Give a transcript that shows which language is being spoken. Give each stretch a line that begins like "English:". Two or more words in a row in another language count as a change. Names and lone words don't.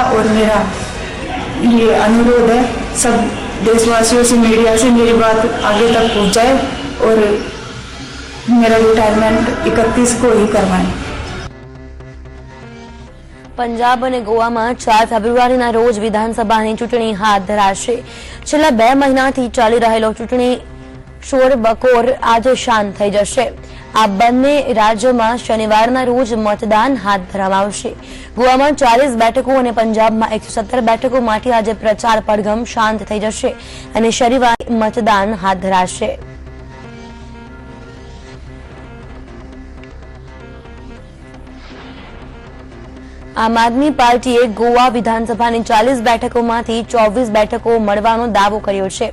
Hindi: और मेरा ये अनुरोध है सब देशवासियों से, मीडिया से मेरी बात आगे तक पहुंचाए और मेरा रिटायरमेंट 31 को ही करवाएं।
Gujarati: પંજાબ અને ગોવામાં 4 ફેબ્રુઆરીના રોજ વિધાનસભાની ચૂંટણી હાથ ધરાશે। છેલ્લા 2 મહિનાથી ચાલી રહેલો ચૂંટણી શોરબકોર આજ શાંત થઈ જશે। આ બંને રાજ્યોમાં શનિવારના રોજ મતદાન હાથ ધરવામાં આવશે। ગોવામાં 40 બેઠકો અને પંજાબમાં 117 બેઠકો માટે આજે પ્રચાર પડઘમ શાંત થઈ જશે અને શનિવારે મતદાન હાથ ધરાશે। આમ આદમી પાર્ટીએ ગોવા વિધાનસભાની 40 બેઠકોમાંથી 24 બેઠકો મળવાનો દાવો કર્યો છે।